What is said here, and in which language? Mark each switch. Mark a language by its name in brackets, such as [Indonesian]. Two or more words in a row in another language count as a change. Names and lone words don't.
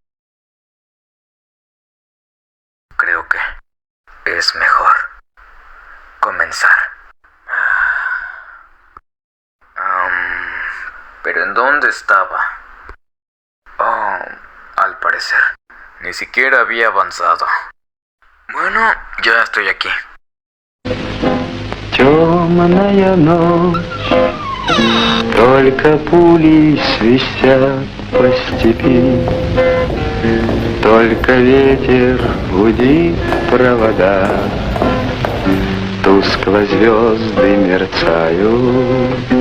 [Spanish] Creo que es mejor comenzar. ¿Pero en dónde estaba? Oh, al parecer, ni siquiera había avanzado. Bueno, ya estoy aquí. [Russian] Темная ночь, только пули свистят по степи, только ветер гудит провода, тускло звезды мерцают.